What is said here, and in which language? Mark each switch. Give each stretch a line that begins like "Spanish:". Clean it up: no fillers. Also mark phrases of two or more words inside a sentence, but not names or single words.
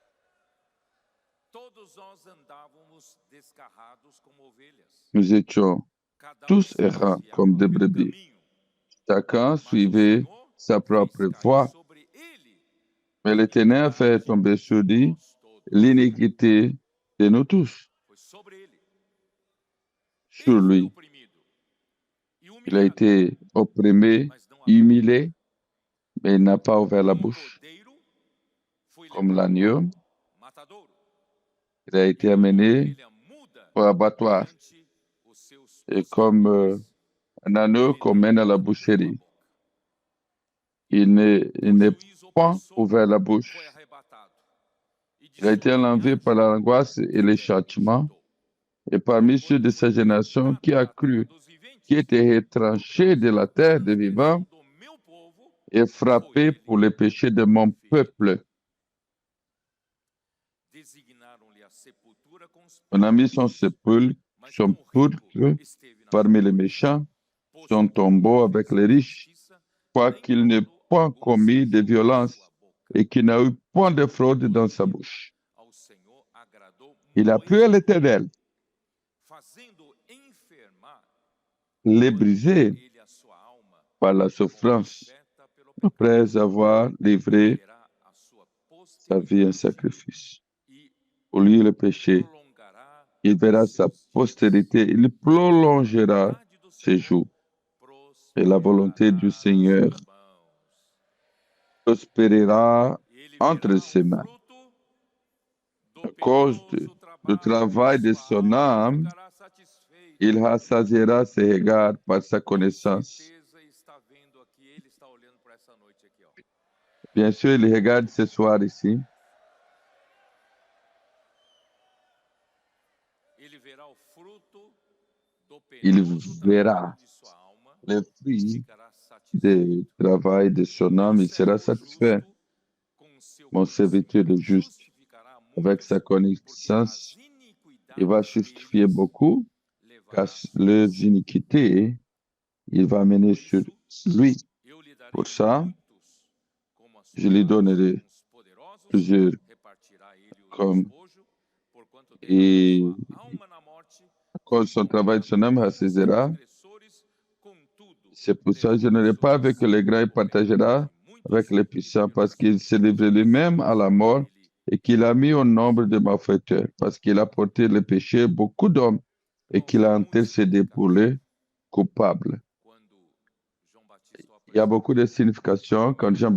French: Nous étions tous errants comme des brebis. Chacun suivait sa propre voie. Mais l'Éternel a fait tomber sur lui l'iniquité de nous tous
Portuguese: foi sobre ele.
French: sur
Portuguese: Ele foi
French: lui.
Portuguese: oprimido e
French: Il a
Portuguese: humilhado,
French: été opprimé,
Portuguese: mas não abriu.
French: humilié, mais il n'a pas ouvert la
Portuguese: Como
French: bouche.
Portuguese: cordeiro, foi
French: Comme
Portuguese: levado
French: l'agneau,
Portuguese: ao matadouro.
French: il a
Portuguese: E
French: été
Portuguese: como
French: amené
Portuguese: ovelha muda
French: au abattoir.
Portuguese: perante os seus
French: Et comme
Portuguese: tosqueadores,
French: un agneau
Portuguese: ele
French: qu'on
Portuguese: não
French: mène à la
Portuguese: abriu a
French: boucherie,
Portuguese: boca.
French: il n'est
Portuguese: Por juízo
French: point
Portuguese: opressor,
French: ouvert la
Portuguese: foi
French: bouche.
Portuguese: arrebatado. E de
French: Il a été
Portuguese: sua
French: enlevé par
Portuguese: linhagem
French: l'angoisse et les
Portuguese: ninguém
French: châtiments.
Portuguese: rejeitou.
French: Et parmi ceux de
Portuguese: Porquanto
French: sa
Portuguese: foi
French: génération, qui
Portuguese: rejeitado
French: a
Portuguese: da terra
French: cru,
Portuguese: dos viventes,
French: qui était
Portuguese: por
French: retranché de la
Portuguese: causa da
French: terre des vivants
Portuguese: transgressão do meu povo,
French: et
Portuguese: foi
French: frappé pour les
Portuguese: ele
French: péchés de mon
Portuguese: ferido.
French: peuple.
Portuguese: Designaram-lhe a sepultura com os
French: On a mis son
Portuguese: perversos,
French: sépulcre,
Portuguese: mas
French: son
Portuguese: com o rico
French: pulcre
Portuguese: esteve na
French: parmi
Portuguese: sua
French: les
Portuguese: morte,
French: méchants,
Portuguese: posto
French: son
Portuguese: que não
French: tombeau avec
Portuguese: fez
French: les riches,
Portuguese: injustiça,
French: quoiqu'il
Portuguese: nem
French: n'ait
Portuguese: dolo
French: point
Portuguese: algum
French: commis de
Portuguese: saiu de
French: violence
Portuguese: sua boca.
French: et qu'il n'a eu point de fraude dans sa bouche.
Portuguese: Ao Senhor agradou
French: Il a plu à
Portuguese: moer,
French: l'Éternel,
Portuguese: fazendo enfermar,
French: les
Portuguese: quando
French: briser
Portuguese: vê ele a sua alma
French: par la
Portuguese: como
French: souffrance,
Portuguese: oferta pelo pecado,
French: après avoir livré
Portuguese: verá a sua
French: sa vie en
Portuguese: posteridade
French: sacrifice.
Portuguese: e
French: Pour lui, le péché,
Portuguese: prolongará
French: il verra
Portuguese: os
French: sa
Portuguese: seus dias.
French: postérité, il prolongera
Portuguese: A vontade do
French: ses
Portuguese: Senhor
French: jours. Et la volonté du
Portuguese: prosperará nas
French: Seigneur
Portuguese: suas mãos.
French: prospérera
Portuguese: Ele
French: entre
Portuguese: verá
French: ses
Portuguese: o
French: mains.
Portuguese: fruto do
French: À cause
Portuguese: penoso
French: du travail
Portuguese: trabalho
French: de
Portuguese: de sua
French: son
Portuguese: alma e
French: âme,
Portuguese: ficará satisfeito.
French: il rassasiera ses regards par sa
Portuguese: Com
French: connaissance.
Portuguese: certeza está vendo aqui, ele está olhando para essa noite aqui, ó.
French: Bien sûr, il regarde ce soir ici.
Portuguese: Ele verá o fruto do
French: Il
Portuguese: penoso
French: verra
Portuguese: trabalho de sua alma
French: les
Portuguese: e
French: fruits
Portuguese: ficará satisfeito.
French: du travail de son
Portuguese: Meu
French: âme, il sera
Portuguese: servo
French: satisfait.
Portuguese: justo, com seu
French: Mon serviteur
Portuguese: conhecimento,
French: le juste,
Portuguese: justificará
French: avec
Portuguese: muitos,
French: sa
Portuguese: porque
French: connaissance,
Portuguese: as
French: il va
Portuguese: iniquidades
French: justifier
Portuguese: deles
French: beaucoup, car
Portuguese: levará
French: les
Portuguese: sobre si.
French: iniquités, il va mener
Portuguese: Por
French: sur
Portuguese: isso,
French: lui.
Portuguese: eu lhe darei
French: Pour ça,
Portuguese: muitos como a
French: je
Portuguese: sua
French: lui
Portuguese: raça,
French: donnerai
Portuguese: com os poderosos
French: plusieurs
Portuguese: repartirá ele o
French: comme,
Portuguese: despojo, porquanto derramou
French: et
Portuguese: sua alma na morte,
French: à cause de son travail de son âme,
Portuguese: condenando
French: rassasiera.
Portuguese: transgressores, contudo,
French: C'est pour ça que je
Portuguese: levou
French: n'aurai pas
Portuguese: sobre
French: avec
Portuguese: si
French: les grands, il
Portuguese: o pecado
French: partagera
Portuguese: de muitos
French: avec les puissants, parce
Portuguese: pelos
French: qu'il s'est livré lui-même à la mort et qu'il a mis au nombre de malfaiteurs, parce qu'il a porté le péché beaucoup d'hommes et
Portuguese: qual
French: qu'il
Portuguese: foi
French: a
Portuguese: a música
French: intercédé pour les coupables.
Portuguese: quando João Batista o
French: Il y a
Portuguese: apresentou?
French: beaucoup de significations quand
Portuguese: Primeira